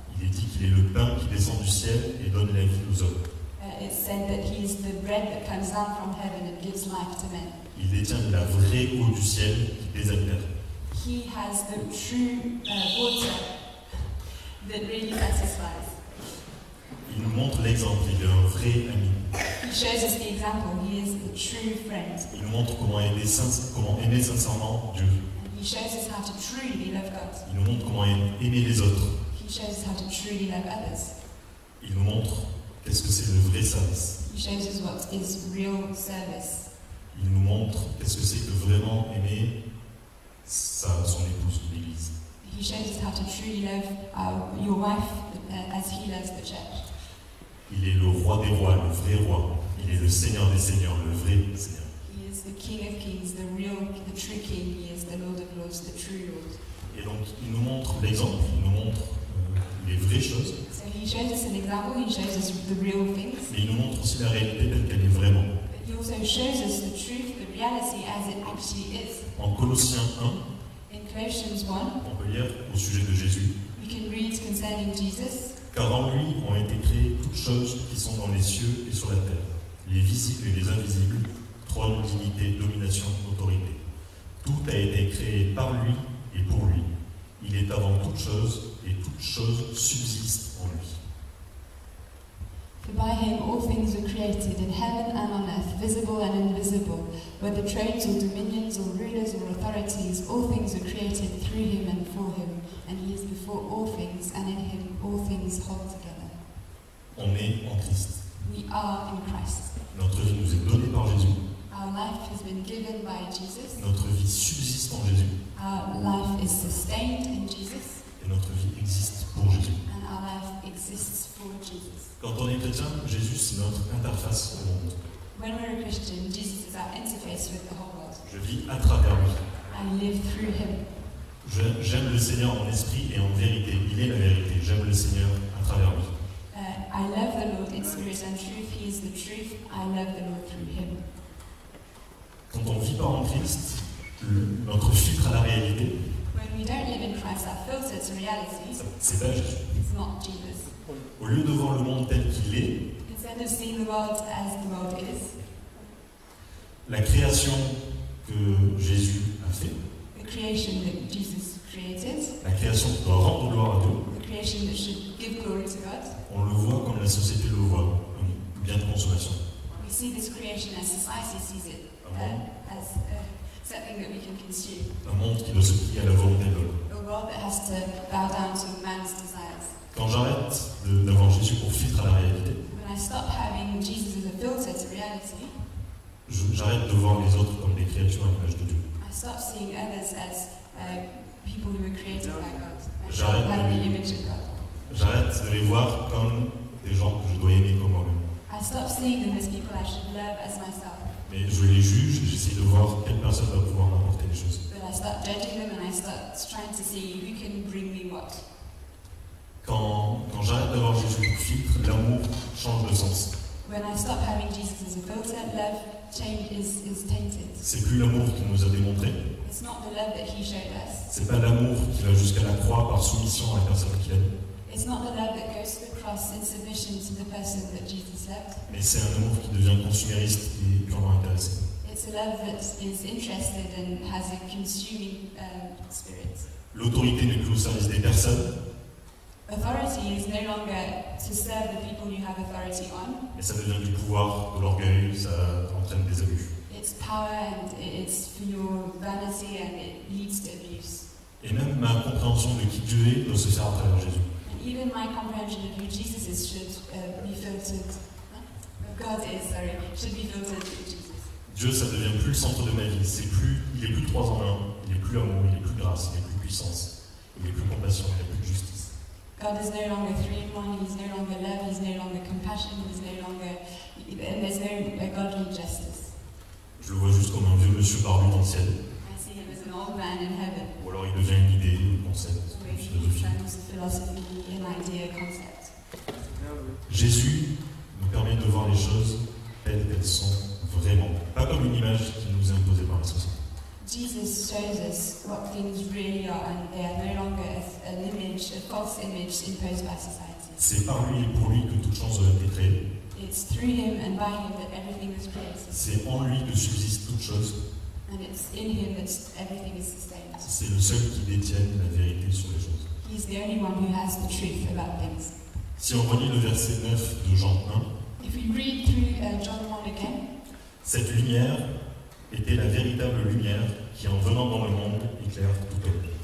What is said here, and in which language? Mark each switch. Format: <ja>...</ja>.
<fr>Il est dit qu'il est le pain qui descend du ciel et donne la vie aux hommes.</fr> <en>It's said that he is the bread that comes down from heaven and gives life to men.</en> <fr>Il détient la vraie eau du ciel qui désaltère.</fr> <en>He has the true water that really satisfies.</en> <fr>Il nous montre l'exemple, il est un vrai ami.</fr> <en>He shows us the example. He is the true friend.</en> <fr>Il nous montre comment aimer sincèrement Dieu.</fr> <en>And he shows us how to truly love God.</en> <fr>Il nous montre comment aimer les autres.</fr> <en>He shows us how to truly love others.</en> <fr>Il nous montre qu'est-ce que c'est le vrai service.</fr> <en>He shows us what is real service.</en> <fr>Il nous montre qu'est-ce que c'est que vraiment aimer son épouse, l'Église.</fr> <en>He shows us how to truly love your wife as he loves the church.</en> <fr>Il est le roi des rois, le vrai roi. Il est le Seigneur des seigneurs, le vrai Seigneur.</fr> <en>He is the King of kings, the true King. He is the Lord of lords, the true Lord.</en> <fr>Et donc, il nous montre l'exemple, il nous montre les vraies choses.</fr> <en>So he shows us an example, he shows us the real things.</en> <fr>Mais il nous montre aussi la réalité telle qu'elle est vraiment.</fr> <en>But he also shows us the truth, the reality as it actually is.</en> <fr>En Colossiens 1,</fr> <en>In Colossians 1,</en> <fr>on peut lire au sujet de Jésus.</fr> <en>we can read concerning Jesus.</en> <fr>Car en lui ont été créées toutes choses qui sont dans les cieux et sur la terre, les visibles et les invisibles, trône, dignité, domination, autorité. Tout a été créé par lui et pour lui. Il est avant toutes choses et toutes choses subsistent en lui.</fr> <en>For by him all things were created, in heaven and on earth, visible and invisible, whether thrones or dominions or rulers or authorities, all things were created through him and for him, and he is before all things, and in him all things hold together.</en> <fr>On est en Christ.</fr> <en>We are in Christ.</en> <fr>Notre vie nous est donnée par Jésus.</fr> <en>Our life has been given by Jesus.</en> <fr>Notre vie subsiste en Jésus.</fr> <en>Our life is sustained in Jesus,</en> <fr>Et notre vie existe pour Jésus.</fr> <en>and our life exists for Jesus.</en> <fr>Quand on est chrétien, Jésus c'est notre interface au monde.</fr> <en>When we're a Christian, Jesus is our interface with the whole world.</en> <fr>Je vis à travers lui.</fr> <en>I live through him.</en> <fr>J'aime le Seigneur en esprit et en vérité. Il est la vérité. J'aime le Seigneur à travers lui.</fr> <en>I love the Lord in spirit and truth. He is the truth. I love the Lord through him.</en> <fr>Quand on vit pas en Christ, notre filtre à la réalité,</fr> <en>When we don't live in Christ, our filter to reality</en> <fr>c'est pas Jésus.</fr> <en>is not Jesus.</en> <fr>Au lieu de voir le monde tel qu'il est,</fr> <en>Instead of seeing the world as the world is,</en> <fr>la création que Jésus a fait,</fr> <en>the creation that Jesus created,</en> <fr>la création qui doit rendre gloire à Dieu,</fr> <en>the creation that should give glory to God,</en> <fr>on le voit comme la société le voit, un bien de consommation.</fr> <en>we see this creation as society sees it, as something that we can consume.</en> <fr>Un monde qui doit se plier à la volonté de l'homme.</fr> <en>A world that has to bow down to man's desires.</en> <fr>Quand j'arrête d'avoir Jésus pour filtre à la réalité,</fr> <en>When I stop having Jesus as a filter to reality,</en> <fr>j'arrête de voir les autres comme des créatures à l'image de Dieu.</fr> <en>I stop seeing others as people who were created by God,</en> <fr>J'arrête</fr> <en>by</en> <fr>de-</fr> <en>the image of God.</en> <fr>J'arrête de les voir comme des gens que je dois aimer comme moi-même.</fr> <en>I stop seeing them as people I should love as myself,</en> <fr>Mais je les juge, j'essaie de voir quelle personne va pouvoir m'apporter les choses.</fr> <en>but I start judging them and I start trying to see who can bring me what.</en> <fr>Quand j'arrête d'avoir Jésus pour filtre, l'amour change de sens.</fr> <en>When I stop having Jesus as a filter, love is tainted.</en> <fr>C'est plus l'amour qu'il nous a démontré.</fr> <en>It's not the love that he showed us.</en> <fr>C'est pas l'amour qui va jusqu'à la croix par soumission à la personne qu'il aime.</fr> <en>It's not the love that goes to the cross in submission to the person that Jesus loved.</en> <fr>Mais c'est un amour qui devient consumériste et purement intéressé.</fr> <en>It's a love that is interested and has a consuming spirit.</en> <fr>L'autorité n'est plus au service des personnes,</fr> <en>Authority is no longer to serve the people you have authority on.</en> <fr>mais ça devient du pouvoir, de l'orgueil, ça entraîne des abus.</fr> <en>It's power and it's for your vanity and it leads to abuse.</en> <fr>Et même ma compréhension de qui Dieu est doit se faire à travers Jésus.</fr> <en>And even my comprehension of who Jesus is should be filtered. Should be filtered through Jesus.</en> <fr>Dieu, ça devient plus le centre de ma vie. Il est plus 3 en 1. Il est plus amour, il est plus grâce, il est plus puissance, il est plus compassion, il est plus justice.</fr> <en>God is no longer 3 in 1. He's no longer love. He's no longer compassion. He's no longer, and there's no godly justice.</en> <fr>Je le vois juste comme un vieux monsieur barbu dans le ciel.</fr> <en>I see him as an old man in heaven.</en> <fr>Ou alors il devient une idée, un concept, une philosophie.</fr> <en>Philosophy, an idea, concept.</en> <fr>Jésus nous permet de voir les choses telles qu'elles sont vraiment, pas comme une image qui nous est imposée par la société.</fr> <en>Jesus shows us what things really are, and they are no longer an image, a false image imposed by society.</en> <fr>C'est par lui et pour lui que toute chose a été créée.</fr> <en>It's through him and by him that everything was created.</en> <fr>C'est en lui que subsiste toute chose.</fr> <en>And it's in him that everything is sustained.</en> <fr>C'est le seul qui détienne la vérité sur les choses.</fr> <en>He's the only one who has the truth about things.</en> <fr>Si on relit le verset 9 de Jean 1,</fr> <en>if we read through John 1 again,</en> <fr>cette lumière était la véritable lumière qui, en venant dans le monde, éclaire tout homme.</fr>